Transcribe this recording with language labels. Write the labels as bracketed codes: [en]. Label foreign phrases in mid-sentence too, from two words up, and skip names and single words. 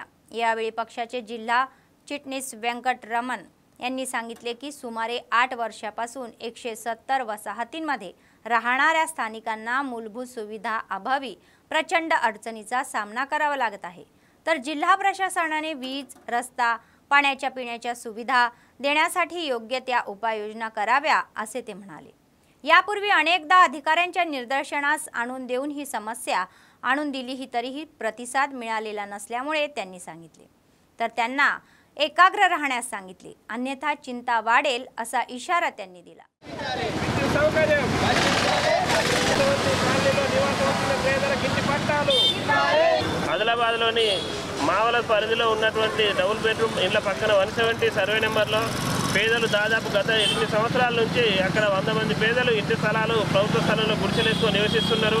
[mr] यावेळी पक्षाचे जिल्हा चिटणीस व्यंकट रमण यांनी सांगितले की सुमारे 8 वर्षापासून 170 वसाहतींमध्ये राहणाऱ्या स्थानिकांना मूलभूत सुविधा अभावी प्रचंड अडचणीचा सामना करावा लागत आहे तर जिल्हा प्रशासनाने वीज रस्ता पाण्याच्या पिण्याच्या सुविधा देण्यासाठी योग्य त्या उपाययोजना कराव्या असे ते म्हणाले। यापूर्वी अनेकदा अधिकाऱ्यांच्या निदर्शनास आणून देऊन ही समस्या आणून दिली तरीही प्रतिसाद मिळालेला नसल्यामुळे त्यांनी सांगितले तर त्यांना एकाग्र राहण्यास सांगितले अन्यथा चिंता वाढेल असा इशारा त्यांनी दिला। [te] ఆదిలాబాద్లోని మావల పరిధిలో ఉన్నటువంటి డబుల్ బెడ్రూమ్ ఇళ్ల పక్కన 170 సర్వే నెంబర్లో పేదలు దాదాపు గత 8 సంవత్సరాల నుంచి అక్కడ 100 మంది పేదలు ఇంటి స్థలాలు ప్రభుత్వ స్థలంలో గుడిసెలేసుకొని నివసిస్తున్నారు।